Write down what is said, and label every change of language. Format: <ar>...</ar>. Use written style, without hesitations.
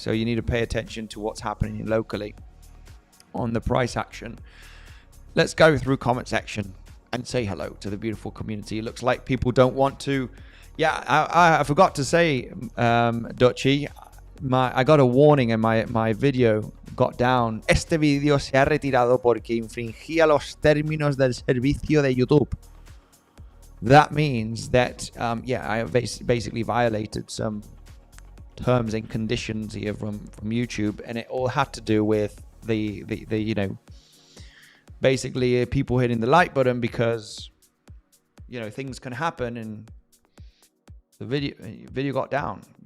<en>So you need to pay attention to what's happening locally on the price action. Let's go through comment section and say hello to the beautiful community. It looks like people don't want to. Yeah, I forgot to say, 𝗬𝗫𝗃, I got a warning and my video got down.</en> <es>Este video se ha retirado porque infringía los términos del servicio de YouTube.</es> <en>That means that, yeah, I basically violated some terms and conditions here from YouTube, and it all had to do with the you know, basically people hitting the like button because, you know, things can happen, and the video got down.</en>